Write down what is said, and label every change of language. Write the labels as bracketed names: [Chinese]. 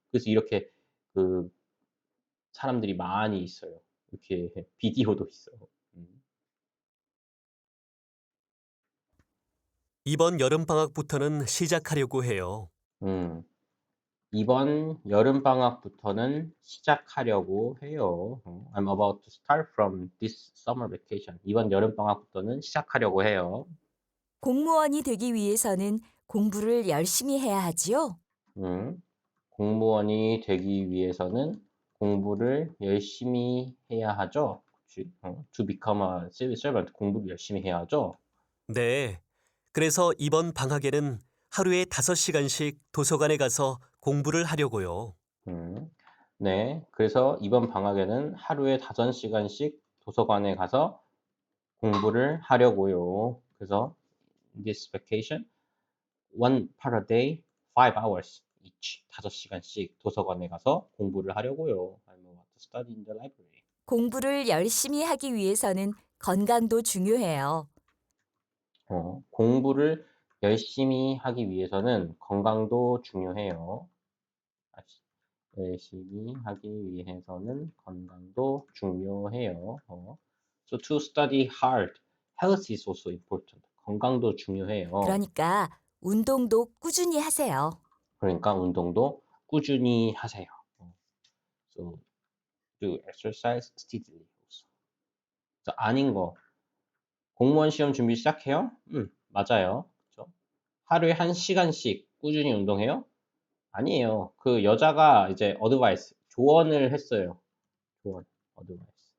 [Korean] 그래서 이렇게 그 사람들이 많이 있어요. 이렇게 비디오도 있어요. 이번 여름방학부터는 시작하려고 해요. 음, 이번 여름방학부터는 시작하려고 해요. [English] I'm about to start from this summer vacation. [Korean] 이번 여름방학부터는 시작하려고 해요. 공무원이 되기 위해서는 공부를 열심히 해야 하지요? 공무원이 되기 위해서는 공부를 열심히 해야 하죠. 그치? [English] To become a civil servant, [Korean] 공부를 열심히 해야 하죠. 네. 그래서 이번 방학에는 하루에 5시간씩 도서관에 가서 공부를 하려고요. 음, 네. 그래서 이번 방학에는 하루에 5시간씩 도서관에 가서 공부를 하려고요. [English] 그래서 this vacation, one part a day, 5 hours each. [Korean] 5시간씩 도서관에 가서 공부를 하려고요. [English] I'm about to study in the library. [Korean] 공부를 열심히 하기 위해서는 건강도 중요해요. 공부를 열심히 하기 위해서는 건강도 중요해요. 열심히 하기 위해서는 건강도 중요해요. [English] So to study hard health is also important. [Korean] 건강도 중요해요. 그러니까 운동도 꾸준히 하세요. 그러니까 운동도 꾸준히 하세요. [English] So do exercise steadily. [Korean] also. 자, 아닌 거. 공무원 시험 준비 시작해요? 맞아요. 그렇죠? 하루에 1시간씩 꾸준히 운동해요? 아니에요. 그 여자가 이제 어드바이스, 조언을 했어요. 조언, 어드바이스.